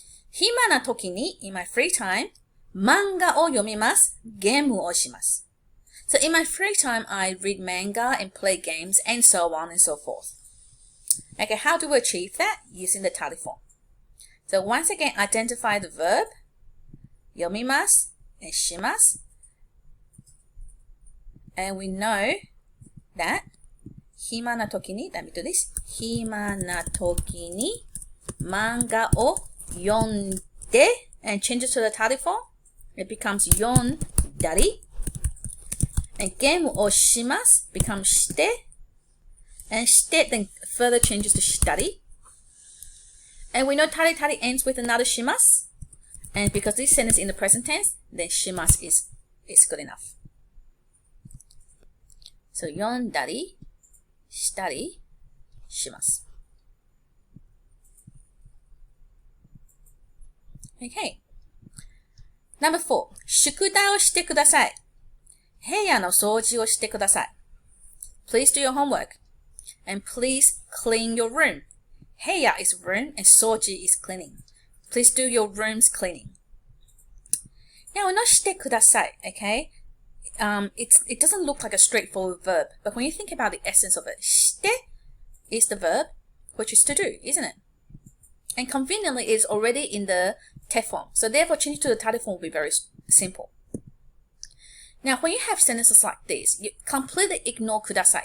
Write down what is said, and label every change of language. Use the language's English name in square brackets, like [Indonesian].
[Japanese] 暇な時に [English] in my free time [Japanese] 漫画を読みます。ゲームをします。 [English] So in my free time, I read manga and play games and so on and so forth. Okay, how do we achieve that? Using the tari form. So once again, identify the verb 読みます and します. And we know that 暇な時に let me do this [Japanese] 暇な時に漫画を読んで [English] and change it to the tari form. It becomes 読んだり. And [Japanese] ゲームをします [English] becomes して and して then further changes to したり. And we know tari ends with another します.And because this sentence is in the present tense, then します is good enough. [Japanese] So 読んだりしたりします. [English] Okay. Number 4. [Japanese] 宿題をしてください。部屋の掃除をしてください。 [English] Please do your homework. And please clean your room. 部屋 is room and 掃除 is cleaning. Please do your room's cleaning. Now, のしてください, okay? It doesn't look like a straightforward verb, but when you think about the essence of it, して is the verb, which is to do, isn't it? And conveniently, it's already in the te form. So therefore, changing to the tari form will be very simple. Now, when you have sentences like this, you completely ignore kudasai.